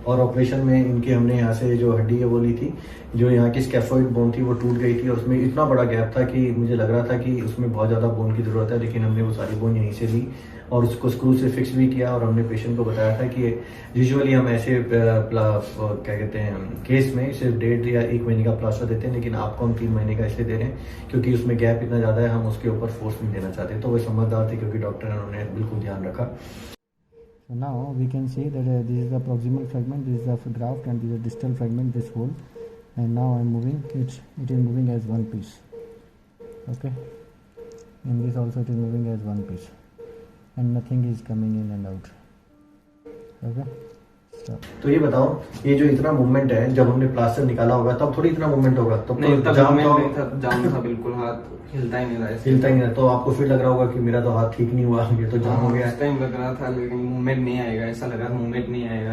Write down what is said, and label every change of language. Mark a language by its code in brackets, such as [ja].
[hi] और ऑपरेशन में इनकी हमने यहाँ से जो हड्डी है वो ली थी, जो यहाँ की स्कैफोइड बोन थी वो टूट गई थी और उसमें इतना बड़ा गैप था कि मुझे लग रहा था कि उसमें बहुत ज़्यादा बोन की ज़रूरत है, लेकिन हमने वो सारी बोन यहीं से ली और उसको स्क्रू से फिक्स भी किया। और हमने पेशेंट को बताया था कि यूजुअली हम ऐसे क्या कहते हैं केस में सिर्फ 1.5 या 1 महीने का प्लास्टर देते हैं, लेकिन आपको हम 3 महीने का इसलिए दे रहे हैं क्योंकि उसमें गैप इतना ज़्यादा है, हम उसके ऊपर फोर्स नहीं देना चाहते। तो वो समझदार थे क्योंकि डॉक्टर ने उन्होंने बिल्कुल ध्यान रखा। [en] So now we can see that this is the proximal fragment, this is the graft, and this is the distal fragment, this hole. And now I am moving it is moving as one piece. Okay. In this also it is moving as one piece, and nothing is coming in and out. Okay. [hi] तो ये बताओ, ये जो इतना movement है, जब हमने plaster निकाला होगा तब थोड़ी इतना मूवमेंट होगा? तब नहीं, तो जाम था बिल्कुल, हाथ हिलता ही नहीं रहा। हिलता ही नहीं रहा। तो आपको फिर लग रहा होगा कि मेरा तो हाथ ठीक नहीं हुआ, ये तो जाम हो गया। इस टाइम लग रहा था, लेकिन मूवमेंट नहीं आएगा, ऐसा लगा मूवमेंट नहीं आएगा।